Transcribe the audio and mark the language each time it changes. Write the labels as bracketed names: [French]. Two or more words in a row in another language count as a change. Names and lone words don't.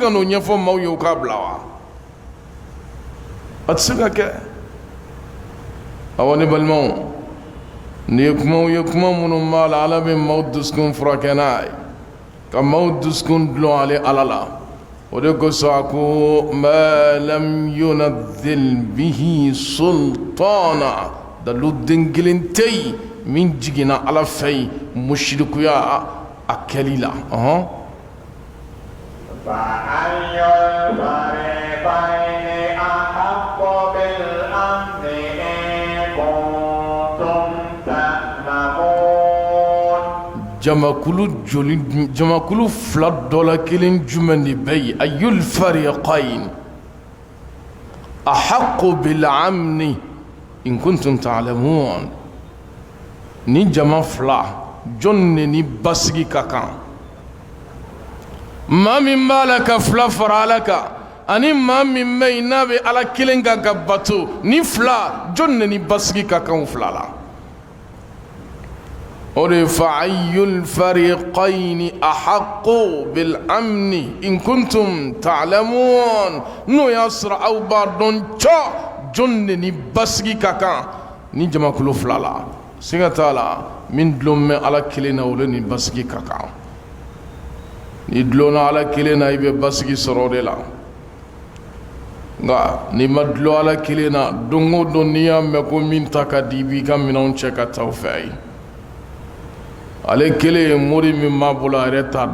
[Bambara] ka n'o ɲɛfɔ maaw ye o k'a bila wa a tɛ se ka kɛ awa ne balimaw nin ye kumaw ye kuma minnu b'a la ala bɛ maaw dusukun furakɛ n'a ye ka maaw dusukun dulon ale ala la o de kosɔn a ko [Arabic] ما لم ينزل به سلطانا [Bambara] dalu den kelen tɛ yen min jiginna ala fɛ yen musirikuya a kɛli la [Arabic] فأي الفريقين أحق بالأمن إن كنتم تعلمون [Bambara] jamakulu fila dɔ la kelen jumɛn de bɛ yen [Arabic] أي الفريقين أحق بالأمن إن كنتم تعلمون [Bambara] ni jama fila jɔn de ni basigi ka kan maa min b'a la ka fila fara ala kan ani maa min bɛ yen n'a bɛ ala kelen kan ka bato ni fila jɔn de ni basigi ka kan o fila la o de [Arabic] فأي الفريقين أحق بالأمن إن كنتم تعلمون [Bambara] n'o y'a sɔrɔ aw b'a dɔn cɔ jɔn de ni basigi ka kan ni jamakulu fila la siga t'a la min dulon bɛ ala kelen na olu ni basigi ka kan ni dulonna ala kelen na i bɛ basigi sɔrɔ o de la nka ni ma dulon ala kelen na don o don n'i y'a mɛn ko min ta ka di i b'i ka minɛnw cɛ ka taa o fɛ ayi ale kelen ye mori min b'a bolo a yɛrɛ t'a